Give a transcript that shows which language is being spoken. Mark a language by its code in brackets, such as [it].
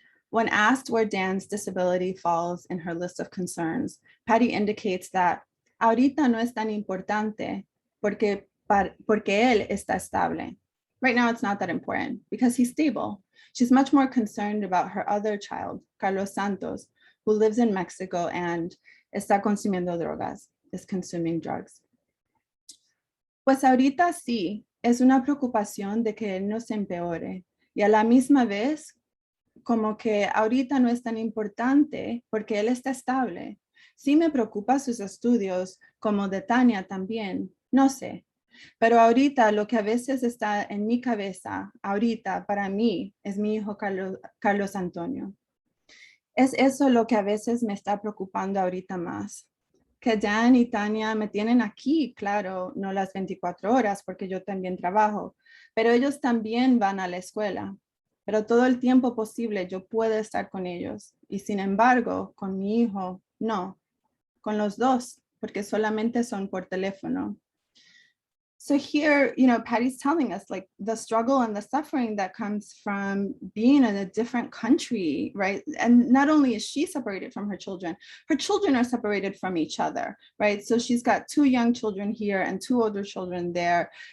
[en] When asked where Dan's disability falls in her list of concerns, Patty indicates that [es] ahorita no es tan importante porque él está estable. [en] Right now, it's not that important because he's stable. She's much more concerned about her other child, Carlos Santos, who lives in Mexico and [es] está consumiendo drogas, [en] is consuming drugs. [es] Pues ahorita sí, es una preocupación de que él no se empeore y a la misma vez, como que ahorita no es tan importante porque él está estable. Sí me preocupa sus estudios, como de Tania también, no sé. Pero ahorita lo que a veces está en mi cabeza, ahorita para mí, es mi hijo Carlos Antonio. Es eso lo que a veces me está preocupando ahorita más. Que Dan y Tania me tienen aquí, claro, no las 24 horas porque yo también trabajo, pero ellos también van a la escuela. Pero todo el tiempo posible yo puedo estar con ellos. Y sin embargo, con mi hijo, no. Con los dos, porque solamente son por teléfono. [en] So here, Patty's telling us like the struggle and the suffering that comes from being in a different country, right? And not only is she separated from her children are separated from each other, right? So she's got 2 young children here and 2 older children there.